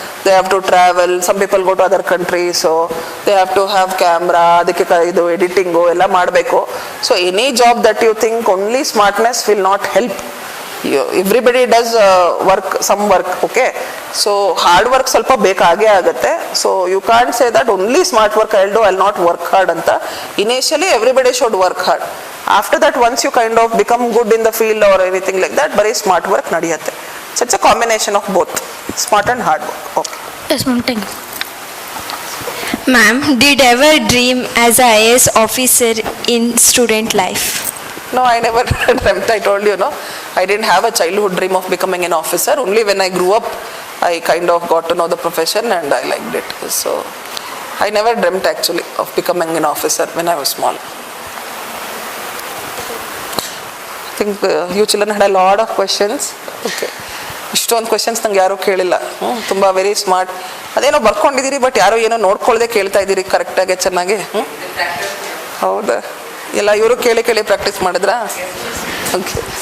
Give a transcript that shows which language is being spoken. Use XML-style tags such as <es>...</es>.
<en>they have to travel, some people go to other country, so they have to have camera,</en> <kn>ಅದಕ್ಕೆ ಇದು editing ಎಲ್ಲ ಮಾಡಬೇಕು.</kn> <en>So any job that you think only smartness will not help. Everybody does some work, okay? So hard work</en> <kn>ಸ್ವಲ್ಪ ಬೇಕಾಗೇ ಆಗುತ್ತೆ.</kn> <en>So you can't say that only smart work I will not work hard ಅಂತ. Initially everybody should work hard. After that, once you kind of become good in the field or anything like that, very smart work nadiyate. So it's a combination of both, smart and hard work. Okay. Yes, ma'am. Thank you. Ma'am, did ever dream as a IAS officer in student life? No, I never dreamt. I told you, no. I didn't have a childhood dream of becoming an officer. Only when I grew up, I kind of got to know the profession and I liked it. So, I never dreamt actually of becoming an officer when I was small. I think you children had a lot of questions.</en> <kn>Okay. ಇಷ್ಟೊಂದು questions ನಂಗೆ ಯಾರೂ ಕೇಳಿಲ್ಲ. ತುಂಬ very smart. ಅದೇನೋ ಬರ್ಕೊಂಡಿದ್ದೀರಿ, but ಯಾರೋ ಏನೋ ನೋಡ್ಕೊಳ್ಳದೆ ಕೇಳ್ತಾ ಇದ್ದೀರಿ ಕರೆಕ್ಟಾಗಿ ಚೆನ್ನಾಗಿ. ಹೌದಾ? ಎಲ್ಲ ಇವರು ಕೇಳಿ ಕೇಳಿ ಪ್ರಾಕ್ಟೀಸ್ ಮಾಡಿದ್ರಾ? ಓಕೆ.</kn>